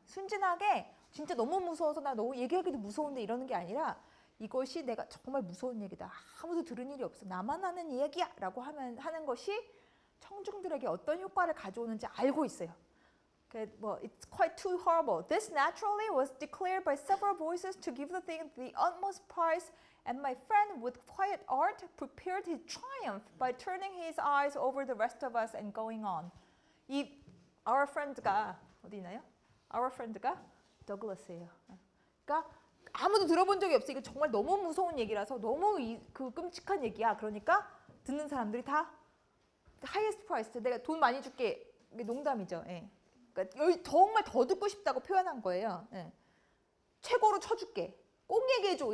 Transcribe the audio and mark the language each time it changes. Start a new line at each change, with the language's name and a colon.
Korean: 순진하게 진짜 너무 무서워서 나 너무 얘기하기도 무서운데 이러는 게 아니라 이것이 내가 정말 무서운 얘기다. 아무도 들은 일이 없어. 나만 하는 이야기야 라고 하는 것이 청중들에게 어떤 효과를 가져오는지 알고 있어요.
English: It's quite too horrible. This naturally was declared by several voices to give the thing the utmost price, and my friend with quiet art prepared his triumph by turning his eyes over the rest of us and going on.
Korean: 이 our friend가 어디 있나요? Our friend가 더글라스예요. 그러니까 아무도 들어본 적이 없어. 이거 정말 너무 무서운 얘기라서 너무 그 끔찍한 얘기야. 그러니까 듣는 사람들이 다 highest price. 내가 돈 많이 줄게. 이게 농담이죠. 그러니까 정말 더 듣고 싶다고 표현한 거예요. 최고로 쳐줄게. 꼭 얘기해줘.